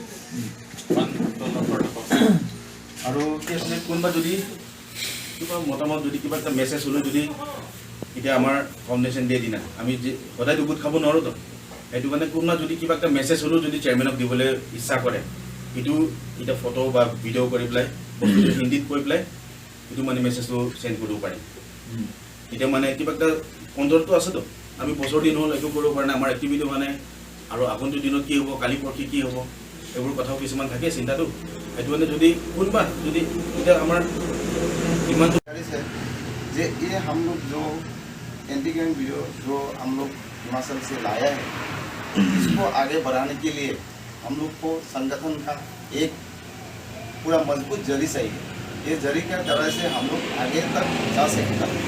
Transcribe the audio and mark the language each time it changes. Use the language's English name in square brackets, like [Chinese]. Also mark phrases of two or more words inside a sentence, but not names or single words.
[Assamese] আৰু কি আছিলে, কোনোবা যদি কিবা মতামত যদি কিবা এটা মেছেজ হ'লেও যদি এতিয়া আমাৰ ফাউণ্ডেশ্যন ডে দিনা আমি সদায়তো গোট খাব নোৱাৰোঁতো, সেইটো কাৰণে কোনোবা যদি কিবা এটা মেছেজ হ'লেও যদি চেয়াৰমেনক দিবলৈ ইচ্ছা কৰে, এইটো এতিয়া ফটো বা ভিডিঅ' কৰি পেলাই বস্তুটো হিন্দীত কৈ পেলাই এইটো মানে মেছেজটো চেণ্ড কৰিব পাৰিম। এতিয়া মানে কিবা এটা কণ্ট্ৰলটো আছেতো, আমি বছৰ দিন হ'ল একো কৰিব পৰা নাই, আমাৰ এক্টিভিটি হোৱা নাই, আৰু আগন্তুক দিনত কি হ'ব, কালি পৰহি কি হ'ব, এইবোৰ কথাও কিছুমান থাকে চিন্তাটো। সেইটো মানে যদি কোনোবা যদি এতিয়া আমাৰ ইমানটো [Hindi] जे ये हम लोग जो एंटी गैंग वीडियो जो हम लोग हिमाचल से लाया है, इसको आगे बढ़ाने के लिए हम लोग को संगठन का एक पूरा मजबूत जरी चाहिए। ये जरी के तरह से हम लोग आगे तक जा सकते हैं।